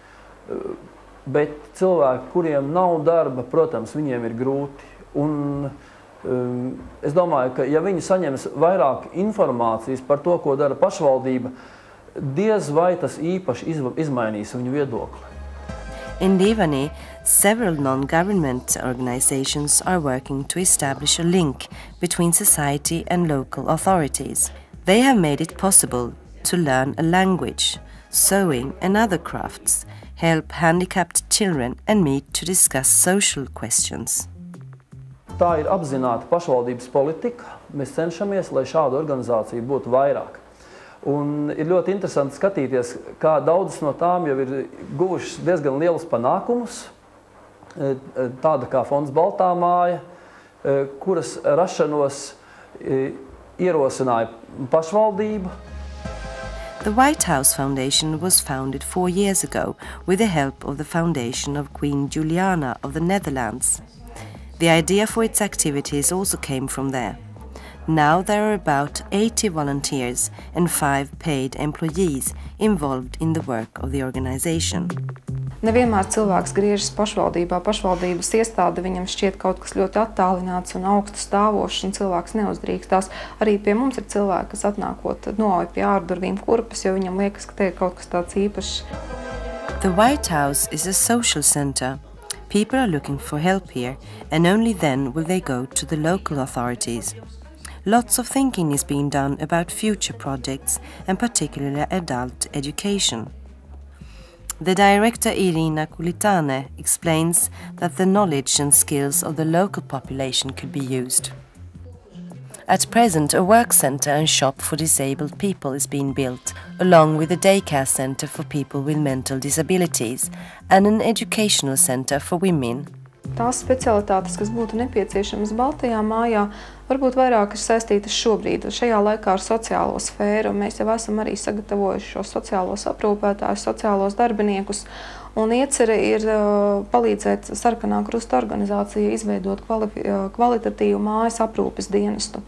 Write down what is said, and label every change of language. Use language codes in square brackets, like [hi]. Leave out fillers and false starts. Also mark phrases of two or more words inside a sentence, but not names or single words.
[lv] Bet cilvēki, kuriem nav darba, protams, viņiem ir grūti. Un es domāju, ka ja viņi saņems vairāk informācijas par to, ko dara pašvaldība, diez vai tas īpaši izmainīs viņu viedokli. [en] In Livani, several non-government organizations are working to establish a link between society and local authorities. They have made it possible to learn a language, sewing and other crafts, help handicapped children and meet to discuss social questions. [lv] Tā ir apzināta pašvaldības politika. Mēs cenšamies, lai šādu organizāciju būtu vairāk. Un ir ļoti interesanti skatīties, kā daudzas no tām jau ir guvušas diezgan lielus panākumus, tāda kā fonds Baltā māja, kuras rašanos ierosināja pašvaldība. [en] The White House Foundation was founded 4 years ago with the help of the foundation of Queen Juliana of the Netherlands. The idea for its activities also came from there. Now there are about 80 volunteers and 5 paid employees involved in the work of the organization. [lv] Nevienmēr cilvēks griežas pašvaldībā. Pašvaldības iestāde viņam šķiet kaut kas ļoti attālināts un augstu stāvošs, un cilvēks neuzdrīkstās. Arī pie mums ir cilvēki, kas atnākot noauj pie ārdurvīm kurpes, jo viņam liekas, ka te ir kaut kas tāds īpašs. [en] The White House is a social center. People are looking for help here, and only then will they go to the local authorities. Lots of thinking is being done about future projects and particularly adult education. The director Irina Kulitane explains that the knowledge and skills of the local population could be used. At present, a work center and shop for disabled people is being built, along with a daycare center for people with mental disabilities and an educational center for women. [lv] Tās specialitātes, kas būtu nepieciešamas Baltajā mājā, varbūt vairāk ir saistītas šobrīd, šajā laikā ar sociālo sfēru. Mēs jau esam arī sagatavojuši šos sociālos aprūpētājus, sociālos darbiniekus, un iecerē ir palīdzēt Sarkanā Krusta organizācijai izveidot kvalitatīvu mājas aprūpes dienestu.